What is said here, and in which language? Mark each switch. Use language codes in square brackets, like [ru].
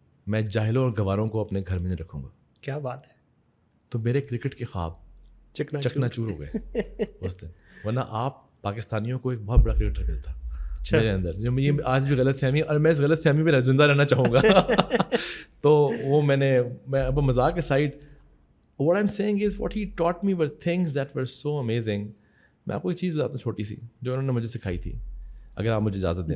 [ur] میں جاہلوں اور گواروں کو اپنے گھر میں نہیں رکھوں گا. کیا بات ہے. تو میرے کرکٹ کے خواب چکنا چور ہو گئے اس دن, ورنہ آپ پاکستانیوں کو ایک بہت بڑا کرکٹر ملتا میرے اندر. جو یہ آج بھی غلط فہمی, اور میں اس غلط فہمی پہ زندہ رہنا چاہوں گا. تو وہ میں اب مذاق aside, [en] what I'm saying is what he taught me were things that were so amazing. [ur] میں آپ کو ایک چیز بتاتا ہوں چھوٹی سی جو انہوں نے مجھے سکھائی تھی, اگر آپ مجھے اجازت دیں.